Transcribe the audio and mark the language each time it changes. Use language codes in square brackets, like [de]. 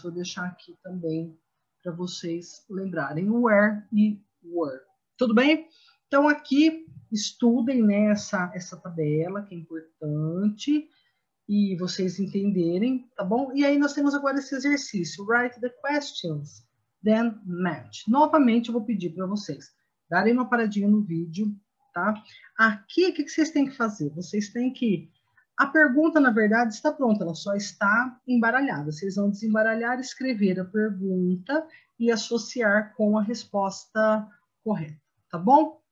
[pt] Vou deixar aqui também para vocês lembrarem where e were. Tudo bem? Então, aqui, estudem, né, essa tabela, que é importante, e vocês entenderem, tá bom? E aí, nós temos agora esse exercício. [en] Write the questions, then match. [pt] Novamente, eu vou pedir para vocês darem uma paradinha no vídeo, tá? Aqui, o que vocês têm que fazer? Vocês têm que... A pergunta, na verdade, está pronta, ela só está embaralhada. Vocês vão desembaralhar, escrever a pergunta e associar com a resposta correta, tá bom?